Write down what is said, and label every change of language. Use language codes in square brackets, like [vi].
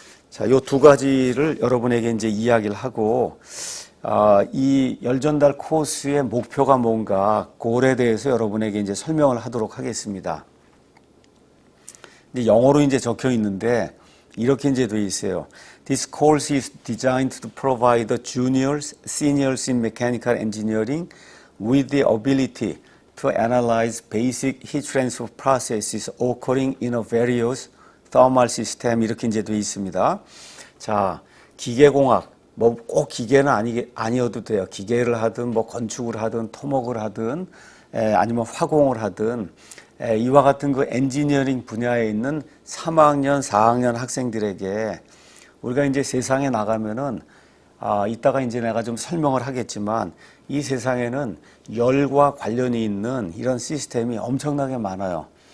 [ko] 자, 요 두 가지를 여러분에게 이제 이야기를 하고, 이 열전달 코스의 목표가 뭔가, 그거에 대해서 여러분에게 이제 설명을 하도록 하겠습니다. 근데 영어로 이제 적혀 있는데, 이렇게 이제 돼 있어요. [en] This course is designed to provide the juniors, seniors in mechanical engineering with the ability to analyze basic heat transfer processes occurring in a various thermal system [ko] 이렇게 이제 돼 있습니다. 자, 기계공학 뭐 꼭 기계는 아니어도 돼요. 기계를 하든 뭐 건축을 하든 토목을 하든 아니면 화공을 하든 이와 같은 그 엔지니어링 분야에 있는 3학년, 4학년 학생들에게 우리가 이제 세상에 나가면은 이따가 이제 내가 좀 설명을 하겠지만 이 세상에는 열과 관련이 있는 이런 시스템이 엄청나게 많아요.